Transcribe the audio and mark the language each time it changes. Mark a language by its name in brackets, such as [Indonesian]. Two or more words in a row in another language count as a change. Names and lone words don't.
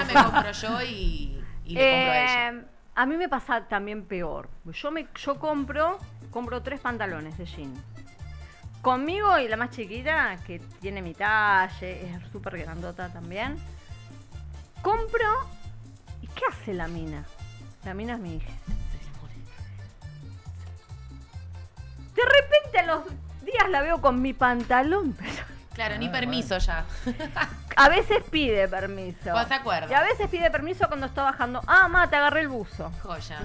[Spanish] ella, me compro yo y le compro a ella. A mí me pasa también peor. Yo compro 3 pantalones de jean. Conmigo y la más chiquita, que tiene mi talle, es súper grandota también. Compro. ¿Y qué hace la mina? La mina es mi hija. De repente a los días la veo con mi pantalón, pero Claro, ni permiso ya. a veces pide permiso. Vos te acuerdas. Y a veces pide permiso cuando está bajando. Ah, ma, te agarré el buzo. Joya.